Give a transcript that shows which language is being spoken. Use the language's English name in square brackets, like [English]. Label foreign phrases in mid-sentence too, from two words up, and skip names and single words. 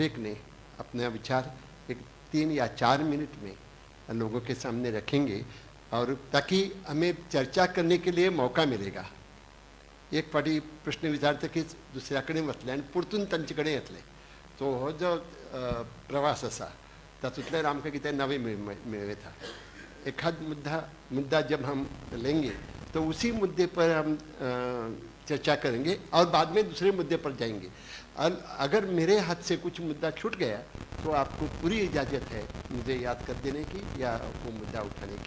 [Hindi] एक ने अपना विचार एक 3 या 4 मिनट में लोगों के सामने रखेंगे और ताकि हमें चर्चा करने के लिए मौका मिलेगा. [Konkani] एक फाटी प्रश्न विचारता की दुसऱ्या कडेन वतले आनी परतून तांचे कडेन येतले. सो हो जो प्रवास आसा तातूंतल्यान आमकां कितें नवें मेळटा. [Hindi] एखाद मुद्दा जब हम लेंगे तो उसी मुद्दे पर हम चर्चा करेंगे और बाद में दूसरे मुद्दे पर जाएंगे. और अगर मेरे हाथ से कुछ मुद्दा छूट गया तो आपको पूरी इजाज़त है मुझे याद कर देने की या वो मुद्दा उठाने की.